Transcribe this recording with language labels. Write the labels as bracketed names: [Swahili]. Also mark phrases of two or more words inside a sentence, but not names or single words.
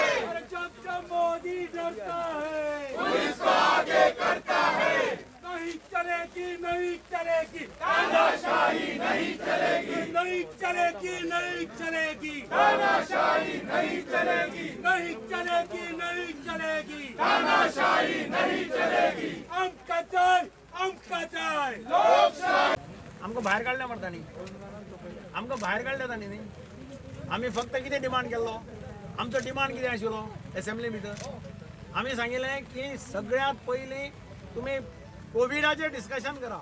[Hindi] जब जब मोदी डरता है, पुलिस को आगे करता है। नहीं चलेगी, नहीं चलेगी, तानाशाही नहीं चलेगी, नहीं चलेगी, नहीं चलेगी, तानाशाही नहीं चलेगी, नहीं चलेगी, नहीं चलेगी, तानाशाही नहीं चलेगी। [Konkani] आमका जाय, आमका जाय। आमकां भायर काडल्या म्हणटा न्ही आमकां भायर काडल्या तांणी न्ही आमी फक्त कितें डिमांड केल्लो आमचो डिमांड कितें आशिल्लो एसेंब्ली भितर आमी सांगिल्लें की सगळ्यांत पयलीं तुमी कोविडाचेर डिस्कशन करा